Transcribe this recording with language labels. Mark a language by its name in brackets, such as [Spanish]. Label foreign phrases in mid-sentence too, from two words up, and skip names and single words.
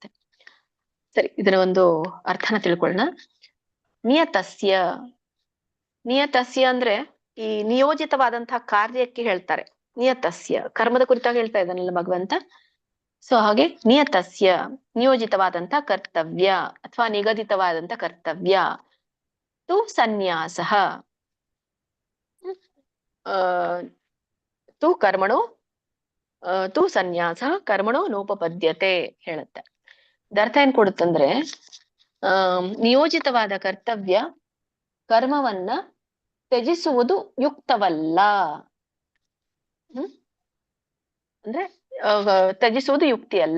[Kannada] ಸರಿ, ಇದರ ಒಂದು ಅರ್ಥನ ತಿಳ್ಕೊಳ್ಳೋಣ. ನಿಯತಸ್ಯ. ನಿಯತಸ್ಯ ಅಂದ್ರೆ ಈ ನಿಯೋಜಿತವಾದಂತಹ ಕಾರ್ಯಕ್ಕೆ ಹೇಳ್ತಾರೆ. ನಿಯತಸ್ಯ ಕರ್ಮದ ಕುರಿತಾಗಿ ಹೇಳ್ತಾ ಇದ್ದಾನಲ್ಲ ಭಗವಂತ. ಸೊ ಹಾಗೆ ನಿಯತಸ್ಯ ನಿಯೋಜಿತವಾದಂತ ಕರ್ತವ್ಯ ಅಥವಾ ನಿಗದಿತವಾದಂತ ಕರ್ತವ್ಯ. [Sanskrit] ತು ಸನ್ಯಾಸಃ ತು ಕರ್ಮಣೋ ತು ಸನ್ಯಾಸ ಕರ್ಮಣೋ ನೋಪಪದ್ಯತೆ ಹೇಳುತ್ತೆ. [Kannada] ಅರ್ಥ ಏನ್ ಕೊಡುತ್ತಂದ್ರೆ ನಿಯೋಜಿತವಾದ ಕರ್ತವ್ಯ ಕರ್ಮವನ್ನ ತ್ಯಜಿಸುವುದು ಯುಕ್ತವಲ್ಲ. ಅಂದ್ರೆ ತ್ಯಜಿಸುವುದು ಯುಕ್ತಿ ಅಲ್ಲ.